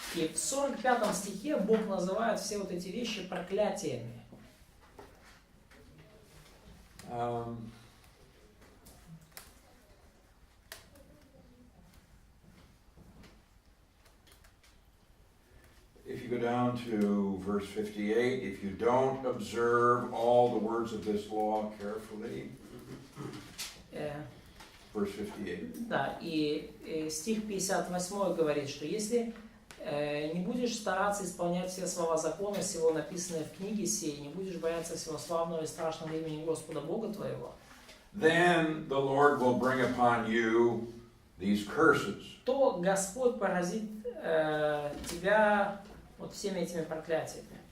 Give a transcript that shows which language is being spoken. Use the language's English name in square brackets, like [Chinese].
[Russian] И в 45 стихе Бог называет все вот эти вещи проклятиями. [English] If you go down to verse 58, if you don't observe all the words of this law carefully, verse 58. [Russian] Да, и стих 58 говорит, что если не будешь стараться исполнять все слова закона сего, написанные в книге сей, не будешь бояться всего славного и страшного имени Господа Бога твоего, [English] then the Lord will bring upon you these curses. [Russian] то Господь поразит тебя вот всеми этими проклятиями.